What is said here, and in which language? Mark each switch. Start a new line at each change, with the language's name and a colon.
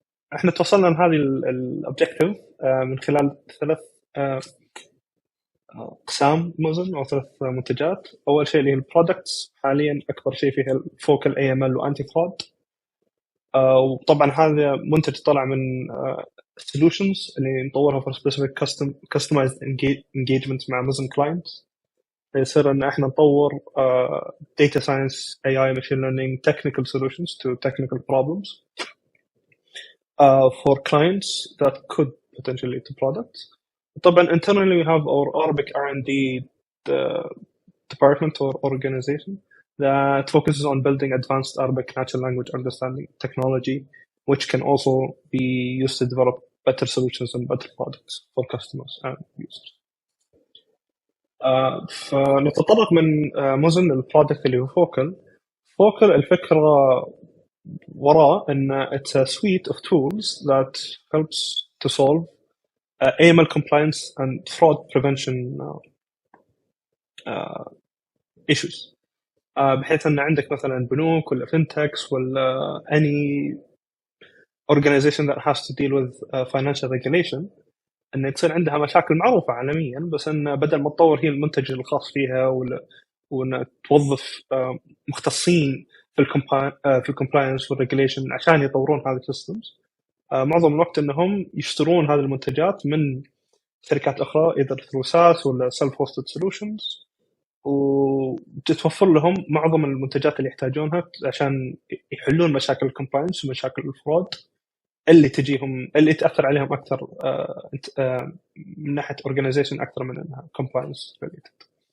Arabic: فإحنا توصلنا لهذه الobjective من خلال 3 أقسام مزن أو 3 منتجات. أول شيء اللي هي البرودكتس، حاليا أكبر شيء فيها الفوكل AML وأنتي فراد. وطبعا هذا منتج طلع من solutions اللي نطورها
English: for specific customized engagement
Arabic: مع مزن clients. يصير أن إحنا نطور
English: data science, AI, machine learning, technical solutions to technical problems for clients that could potentially lead to products.
Arabic: طبعا
English: internally we have our Arabic R&D department or organization that focuses on building advanced Arabic natural language understanding technology, which can also be used to develop better solutions and better products for customers and users.
Arabic: فنتطرق من مزن البرودكت اللي هو فوكل الفكرة وراء إن
English: it's a suite of tools that helps to solve AML compliance and fraud prevention issues.
Arabic: بحيث أن عندك مثلا بنوك ولا فينتكس ولا
English: any organization that has to deal with financial regulation
Arabic: أن تصير عندها مشاكل معروفة عالميا، بس أن بدل ما تطور هي المنتج الخاص فيها وأن توظف مختصين في الكومبلاينس والريجوليشن عشان يطورون هذه السيستمز، معظم الوقت أنهم يشترون هذه المنتجات من شركات أخرى
English: either through SaaS
Arabic: ولا
English: self-hosted solutions،
Arabic: وتتوفر لهم معظم المنتجات اللي يحتاجونها عشان يحلون مشاكل الكومبلاينس ومشاكل الفرود اللي تجيهم اللي تأثر عليهم أكثر من ناحية organization أكثر من أنها
English: compliance related.